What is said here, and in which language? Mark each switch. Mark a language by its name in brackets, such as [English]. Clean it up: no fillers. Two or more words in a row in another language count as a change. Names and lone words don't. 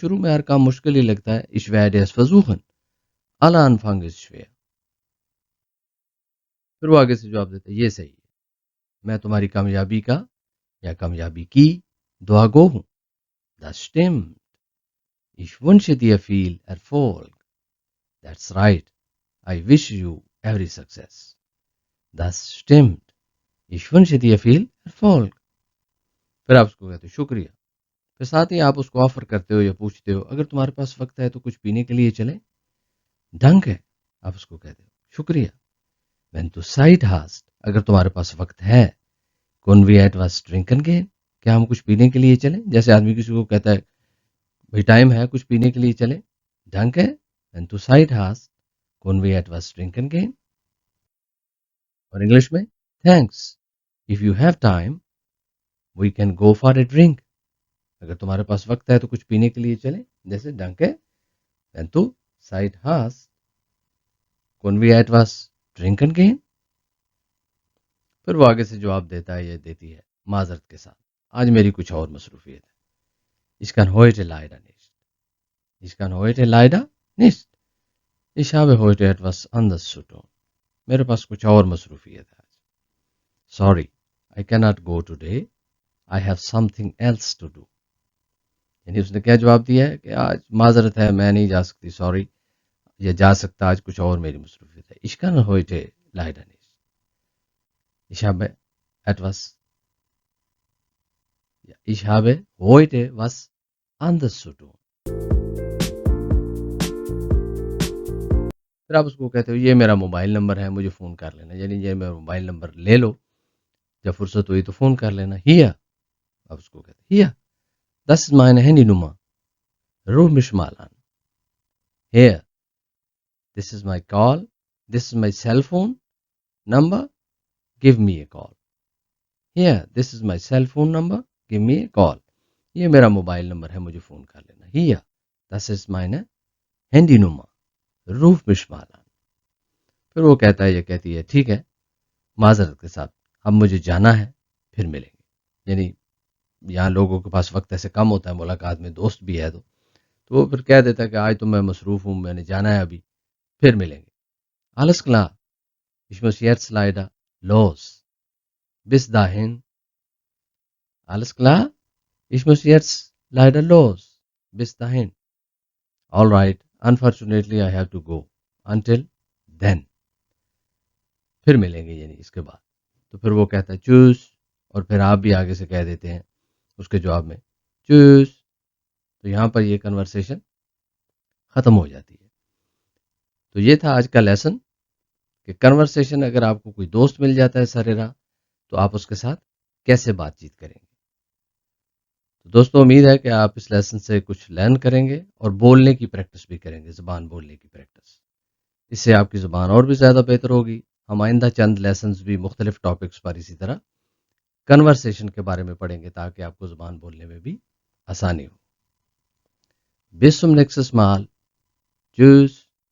[Urdu] شروع میں ہر کام مشکل ہی لگتا ہے. [German] Ich werde es versuchen. Aller Anfang ist schwer. [Urdu] پھر وہ آگے سے جواب دیتا ہے یہ صحیح ہے. میں تمہاری کامیابی کا یا کامیابی کی دعا گو ہوں. [German] Das stimmt. Ich wünsche dir viel Erfolg. [English] That's right. I wish you every success. [German] Das stimmt. Ich wünsche dir viel Erfolg. [Urdu] پھر آپ اس کو کہتے ہو شکریہ. پھر ساتھ ہی آپ اس کو آفر کرتے ہو یا پوچھتے ہو اگر تمہارے پاس وقت ہے تو کچھ پینے کے لیے چلیں. ڈنک ہے. آپ اس کو کہتے ہو شکریہ. [German] Wenn du Zeit hast, [Urdu] اگر تمہارے پاس وقت ہے. [German] Können wir etwas trinken gehen? [Urdu] کیا ہم کچھ پینے کے لیے چلیں؟ جیسے آدمی کسی کو کہتا ہے بھائی ٹائم ہے کچھ پینے کے لیے چلیں. ڈنک ہے. [German] Wenn du Zeit hast, können wir etwas trinken gehen? [Urdu] اور انگلش میں thanks. [English] If you have time, we can go for a drink. [Urdu] اگر تمہارے پاس وقت ہے تو کچھ پینے کے لیے چلیں. جیسے ڈنک ہے. [German] Wenn du Zeit hast, können wir etwas trinken gehen? [Urdu] پھر وہ آگے سے جواب دیتا ہے یا دیتی ہے معذرت کے ساتھ آج میری کچھ اور مصروفیت ہے. [German] Ich kann heute leider nicht. Ich kann heute leider nicht. Ich habe heute etwas anderes zu tun. [Urdu] میرے پاس کچھ اور مصروفیت ہے آج. [English] Sorry, I cannot go today. I have something else to do. [Urdu] یعنی اس نے کیا جواب دیا ہے کہ آج معذرت ہے میں نہیں جا سکتی. سوری یا جا سکتا آج کچھ اور میری مصروفیت ہے. [German] Ich kann heute leider nicht. Ich habe etwas. Ich habe heute was anderes zu tun. [Urdu] پھر آپ اس کو کہتے ہو یہ میرا موبائل نمبر ہے مجھے فون کر لینا. یعنی یہ میرا موبائل نمبر لے لو جب فرصت ہوئی تو فون کر لینا. Hier. آپ اس کو کہتے ہیں Hier. [German] Das ist meine Handynummer. Ruf mich mal an. [English] Here. This is my call. This is my cell phone number. Give me a call. Here. This is my cell phone number. Give me a call. [Urdu] یہ میرا موبائل نمبر ہے مجھے فون کر لینا. [German] Hier. Das ist meine Handynummer. Ruf mich mal an. [Urdu] پھر وہ کہتا ہے یا کہتی ہے ٹھیک ہے معذرت کے ساتھ اب مجھے جانا ہے پھر ملیں گے. یعنی یہاں لوگوں کے پاس وقت ایسے کم ہوتا ہے ملاقات میں دوست بھی ہے تو وہ پھر کہہ دیتا ہے کہ آج تو میں مصروف ہوں میں نے جانا ہے ابھی پھر ملیں گے. [German] Alles klar. Ich muss jetzt leider los. Bis dahin. Alles klar. Ich muss jetzt leider los. Bis dahin. [English] All right. Unfortunately I have to go. Until then. [Urdu] پھر ملیں گے یعنی اس کے بعد. تو پھر وہ کہتا ہے چوس اور پھر آپ بھی آگے سے کہہ دیتے ہیں اس کے جواب میں چوس. تو یہاں پر یہ کنورسیشن ختم ہو جاتی ہے. تو یہ تھا آج کا لیسن کہ کنورسیشن اگر آپ کو کوئی دوست مل جاتا ہے سر راہ تو آپ اس کے ساتھ کیسے بات چیت کریں گے. تو دوستو امید ہے کہ آپ اس لیسن سے کچھ لرن کریں گے اور بولنے کی پریکٹس بھی کریں گے. زبان بولنے کی پریکٹس اس سے آپ کی زبان اور بھی زیادہ بہتر ہوگی. ہم آئندہ چند لیسنز بھی مختلف ٹاپکس پر اسی طرح کنورسیشن کے بارے میں پڑھیں گے تاکہ آپ کو زبان بولنے میں بھی آسانی ہو. [German] Bis zum nächsten Mal. Tschüss.